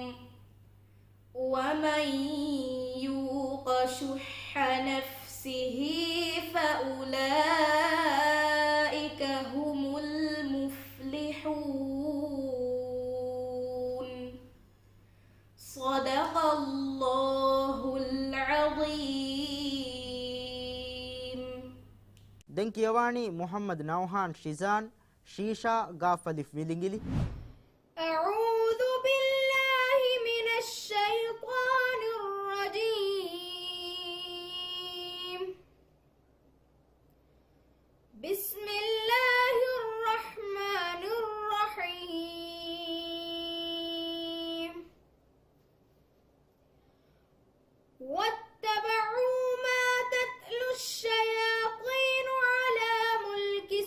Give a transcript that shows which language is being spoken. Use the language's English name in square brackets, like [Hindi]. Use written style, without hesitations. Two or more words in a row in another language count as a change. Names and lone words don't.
[Arabic] ومن يوق شح نفسه فأولئك هم المفلحون صدق الله العظيم [Sinhala] දැන් කියවානි මුහම්මද් නවහාන් ෂිසාන් ශීෂා ගාෆලිෆ් විලිංගිලි [Arabic] أعوذ بالله من الشيطان الرجيم بسم الله الرحمن الرحيم واتبعوا ما تتلو الشياطين على ملك